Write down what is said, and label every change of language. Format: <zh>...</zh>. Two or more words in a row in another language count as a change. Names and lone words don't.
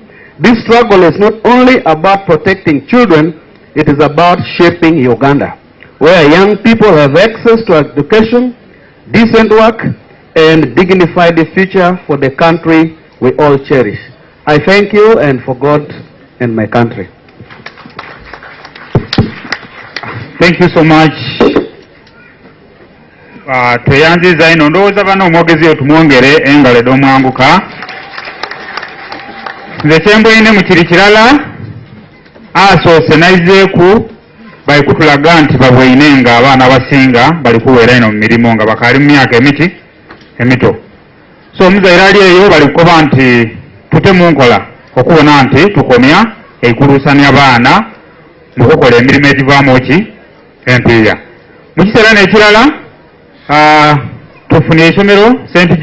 <en>This struggle is not only about protecting children, it is about shaping Uganda, where young people have access to education, decent work, and dignified future for the country we all cherish. I thank you, and for God and my country. Thank you so much.</en> <xog>Tweyanziza ino ndowooza bano omwogezi otumwongere engalo ed'omwanguka. Nze kyembwine mu kiri kirala asoose nayizeeku bali kutulaga nti babweine nga abaana abasinga bali kuweera ino mu mirimu nga bakaali mu myaka emito. So omuzaire ali eyo bali kukoba nti tutemu nkola okubona nti tukomya eikuluusanya baana mu kukola emirimu egivaamu ki empiiya. Mu kiseera n'ekirala tufunye isomero St.</xog>